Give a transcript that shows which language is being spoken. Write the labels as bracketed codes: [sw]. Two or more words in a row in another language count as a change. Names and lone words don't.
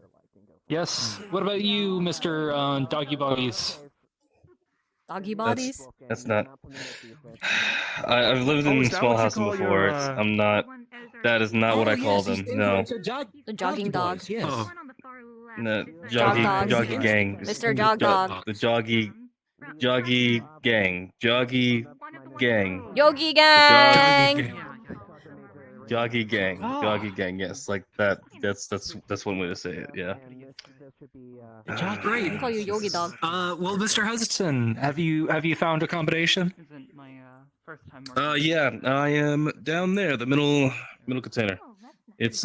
[en] Yes. What about you, Mr. Doggy Bodies? Doggy bodies. That's not. I've lived in is that small what you houses call before. your, I'm not. That is not what I call them. No. The jogging dog. Yes. Oh. No, Jog dogs. joggy gang. Mr. Jog Dog. The joggy gang. Joggy gang. Yogi gang. Joggy gang. Joggy gang. Yes, like that. That's one way to say it. Yeah. Great. I call you Yogi Dog. Well, Mr. Hudson, have you found accommodation? Isn't my first time Yeah. I am down there, the middle container. It's